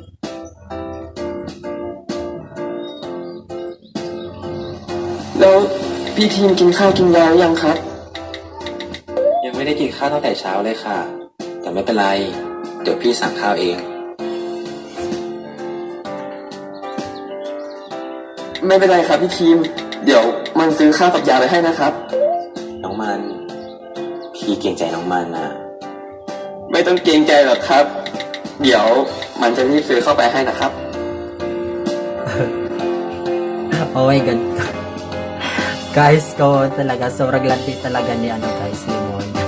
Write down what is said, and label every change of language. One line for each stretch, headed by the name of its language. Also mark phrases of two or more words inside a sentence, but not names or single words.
Thai: แล้วพี่ทีมกินข้าวกินยาหรือยังครับยังไม่ได้กินข้าวตั้งแต่เช้าเลยค่ะแต่ไม่เป็นไรเดี๋ยวพี่สั่งข้าวเองไม่เป็นไรครับพี่ทีมเดี๋ยวมันซื้อข้าวกับยาไปให้นะครับ น้องมันพี่เกรงใจน้องมันนะ ไม่ต้องเกรงใจหรอกครับ เดี๋ยวมันจะรีบซื้อเข้าไปให้นะครับ
English: Oh my God.
Filipino: Guys ko talaga, sobrang landi talaga ni ano guys, ni Mon.